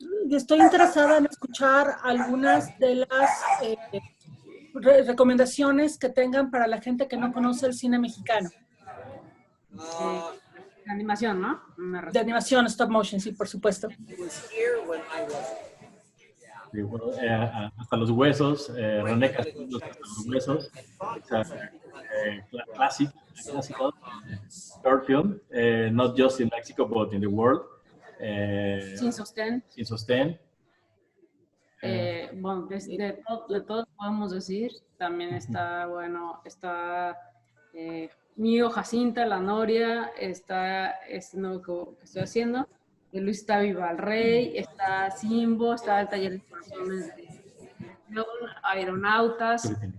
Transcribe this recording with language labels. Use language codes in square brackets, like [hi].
[es] Estoy interesada en escuchar algunas de las recomendaciones que tengan para la gente que no conoce el cine mexicano. De animación, ¿no? De animación, stop motion, sí, por supuesto. Sí, bueno, hasta los huesos, Rene Castillo, hasta los huesos. [en] It's a classical short film, not just in Mexico, but in the world. [es] Sin sostén. Sin sostén. Bueno, de todos podemos decir, también está, bueno, está Mío, Jacinta, La Noria, está este nuevo que estoy haciendo, Luis está Viva El Rey, está Simbo, está el taller de corazones de Aeronautas.